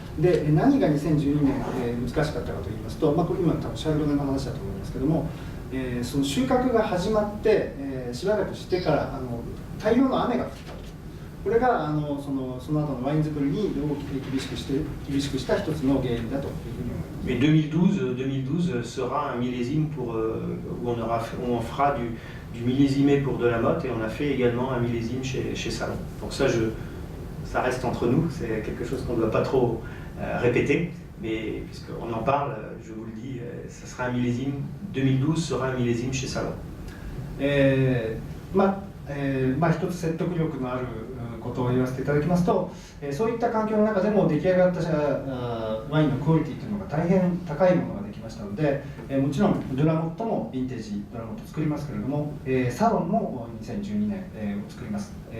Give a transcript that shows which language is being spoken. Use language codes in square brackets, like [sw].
[ja] で、何が2012年、難しかったかといいますと、これ今多分シャルドネの話だと思いますけども、その収穫が始まって、しばらくしてから大量の雨が降ったと。これがその後のワイン作りに厳しくした一つの原因だというふうに思います。 [fr] Mais 2012 sera un millésime où on fera du millésimé pour de la motte et on a fait également un millésime chez Salon. Donc ça reste entre nous, c'est quelque chose qu'on ne doit pas trop répéter, mais puisqu'on en parle, je vous le dis, ça sera un millésime, 2012 sera un millésime chez Salon. [ja] 一つ説得力のあることを言わせていただきますと、そういった環境の中でも出来上がったワインのクオリティというのが大変高いものができましたので、もちろんドゥラモットもヴィンテージドゥラモットを作りますけれども、サロンも2012年を作ります。